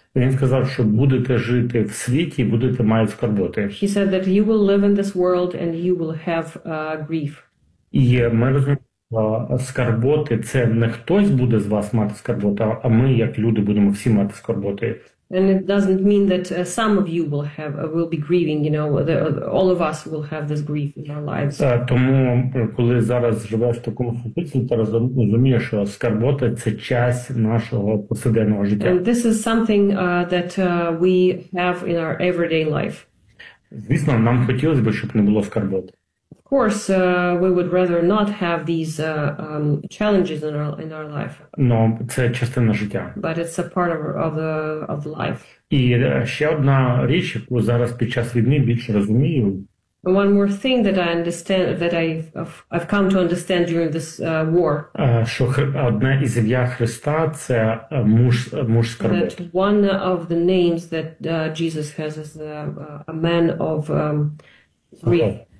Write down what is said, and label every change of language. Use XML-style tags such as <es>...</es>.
<uk>Він сказав, що будете жити в світі, будете мати скорботи.</uk> <en>He said that you will live in this world and you will have grief.</en> <uk>І ми розуміємо, скорботи – це не хтось буде з вас мати скорботи, а ми, як люди, будемо всі мати скорботи.</uk> <en>And it doesn't mean that some of you will be grieving, you know, all of us will have this grief in our lives.</en> <uk>Тому коли зараз живеш в такому ситуації, ти розумієш, що скорбота – це часть нашого повсякденного життя.</uk> <en>And this is something that we have in our everyday life.</en> <uk>Звісно, нам хотілося б, щоб не було скорботи.</uk> <en>Of course, we would rather not have these challenges in our life.</en> <uk>Но це частина життя.</uk> <en>But it's a part of the life.</en> <uk>І ще одна річ, яку зараз під час війни більше розумію.</uk> <en>One more thing that I understand, that I've come to understand during this war.</en> <uk>Що одна із ім'я Христа – це муж скорботи.</uk> <en>That one of the names that Jesus has is a man of grief.</en>